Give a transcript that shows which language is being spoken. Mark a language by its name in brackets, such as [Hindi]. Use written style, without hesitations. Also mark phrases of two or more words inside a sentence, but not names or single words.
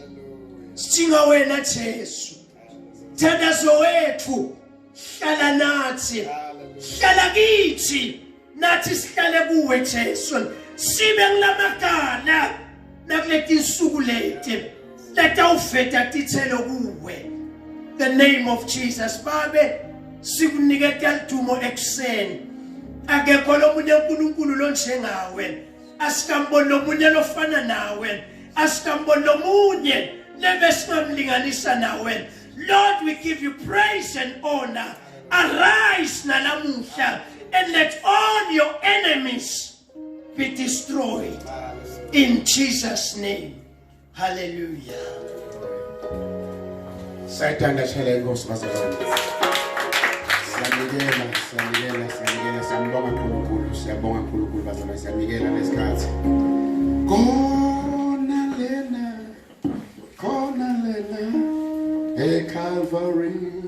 [Swati] Sidinga wena Jesu. Thandazo wethu hlala nathi. Hlala kithi. Nathi sihlale kuwe Jesu. Sibe ngilamakala nakulethi insuku lete. Leta uveta tithelo kuwe. [English] The name of Jesus. [Swati] Babe sikuniketa idumo ekseni. Akekho lomunye uNkulunkulu lonjengawe. Asikamboni lomunye lofana nawe. Asikamboni lomunye lebesingamlinganisa nawe. [English] Lord, we give you praise and honor. Arise nalamuhla and let all your enemies be destroyed. In Jesus' name. Hallelujah. [Swati] Sayithanda shela inkosi bazalwane. Siyambonga uNkulunkulu, siyabonga uNkulunkulu bazalwane, siyamikela lesikhathi. Khona lena eCalvary.